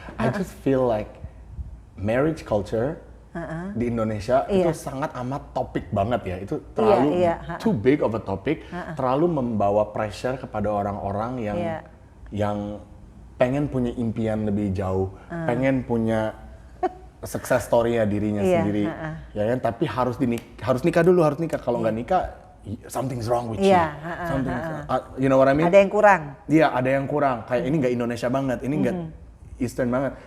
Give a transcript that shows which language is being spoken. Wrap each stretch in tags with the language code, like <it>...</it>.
<en>I just feel like marriage culture</en> <id>di Indonesia itu sangat amat topik banget ya. Itu terlalu</id> <en>too big of a topic,</en> <id>terlalu membawa pressure kepada orang-orang yang pengen punya impian lebih jauh, pengen punya success story-nya dirinya sendiri. Ya kan, tapi harus nikah dulu, harus nikah. Kalau nggak nikah,</id> <en>something's wrong with you. You know what I mean?</en> <id>Ada yang kurang. Iya, ada yang kurang. Kayak ini nggak Indonesia banget, ini nggak Eastern banget.</id>